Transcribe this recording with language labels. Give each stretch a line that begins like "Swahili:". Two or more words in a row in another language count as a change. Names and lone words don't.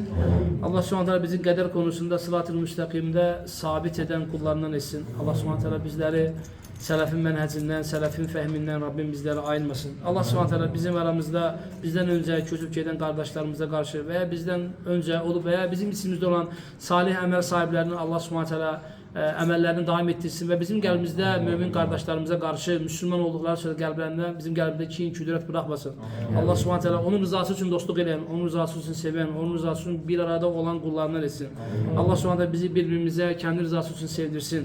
Turkish: Allah subhanahu teala bizim kader konusunda sırat-ı müstakimde sabit eden kullarından etsin. Allah subhanahu teala bizleri selefin menhecinden, selefin fehminden Rabbim bizleri ayırmasın. Allah subhanahu teala bizim aramızda bizden önce kötülük eden kardeşlerimize karşı veya bizden önce olup veya bizim içimizde olan salih emel sahiplerini Allah subhanahu teala
Azerbaijani: əməllərini daim etdirsin və bizim qəlbimizdə mömin qardaşlarımıza qarşı Müslüman olduqları sözü qəlblərində bizim qəlbində kin, küdürət buraxmasın. Allah Subhanahu taala onun rızası üçün dostluq edən, onun rızası üçün sevən, onun rızası üçün bir arada olan qullarından etsin. Allah Subhanahu taala bizi bir-birimizə kendi rızası üçün sevdirsin.